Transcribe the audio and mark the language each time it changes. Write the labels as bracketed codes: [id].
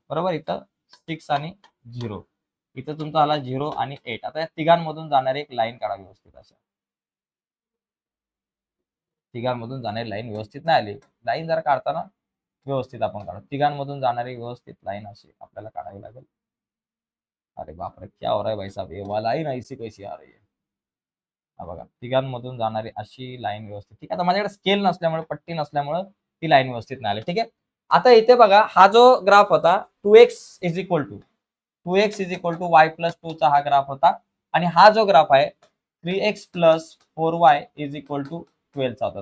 [mr] बरोबर, इथं 6 आणि 0, इथं तुमचा आला 0 आणि 8. आता या तिघांमधून जाणारी एक लाईन काढा व्यवस्थित. अशा तिघांमधून जाणारी लाईन व्यवस्थित नाही आली, लाईन जरा काढताना व्यवस्थित आपण काढू. तिघांमधून जाणारी व्यवस्थित लाईन अशी आपल्याला काढावी लागेल. [hi] अरे बापरे, क्या हो रहा है भाई साहब, ये लाईन ऐसी कैसी आ रही है. [mr] हा बघा, तिघांमधून जाणारी अशी लाईन व्यवस्थित. ठीक आहे, आता माझ्याकडे स्केल नसल्यामुळे, पट्टी नसल्यामुळे ती लाईन व्यवस्थित नाही आली. ठीक आहे, आता इथे बघा हा जो ग्राफ होता 2x is equal to y plus 2 चा हा ग्राफ होता. आणि हा जो ग्राफ आहे 3x plus 4y is equal to 12 चा होता.